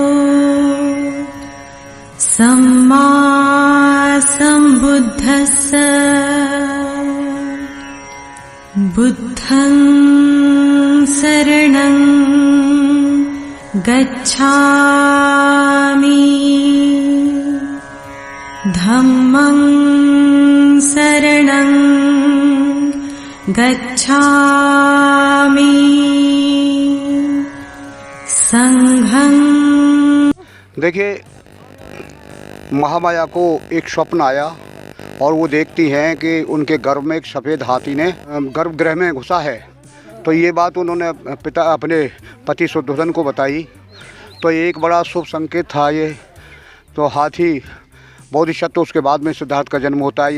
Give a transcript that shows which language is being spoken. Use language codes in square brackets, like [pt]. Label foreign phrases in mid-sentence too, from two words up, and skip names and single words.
[pi] सम्मा सम्बुद्धस्स बुद्धं शरणं गच्छामि धम्मं शरणं गच्छामि संघं। [hi] देखिए, महामाया को एक स्वप्न आया और वो देखती हैं कि उनके गर्भ में एक सफ़ेद हाथी ने गर्भगृह में घुसा है। तो ये बात उन्होंने अपने पति शुद्धोधन को बताई। तो एक बड़ा शुभ संकेत था ये। तो हाथी बोधिसत्व, उसके बाद में सिद्धार्थ का जन्म होता है।